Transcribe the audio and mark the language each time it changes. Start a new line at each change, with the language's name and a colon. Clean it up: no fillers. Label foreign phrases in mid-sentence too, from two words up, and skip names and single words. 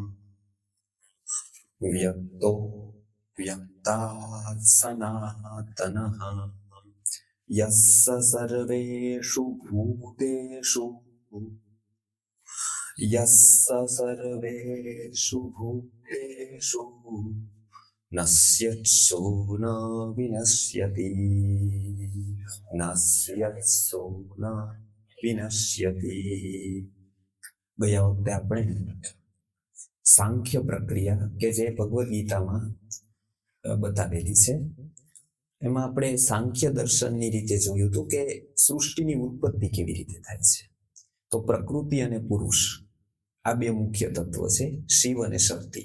Sanskrit: व्यक्तो व्यक्तात् सनातनः यस्य सर्वेषु भूतेषु यस्य सर्वेषु भूतेषु नश्यत्सो न विनश्यति नश्यत्सो न विनश्यति।
Gujarati: ગયા વખતે આપણે સાંખ્ય પ્રક્રિયા કે જે ભગવદ ગીતામાં બતાવેલી છે એમાં આપણે સાંખ્ય દર્શનની રીતે જોયું હતું કે સૃષ્ટિની ઉત્પત્તિ કેવી રીતે થાય છે. તો પ્રકૃતિ અને પુરુષ આ બે મુખ્ય તત્વ છે, શિવ અને શક્તિ.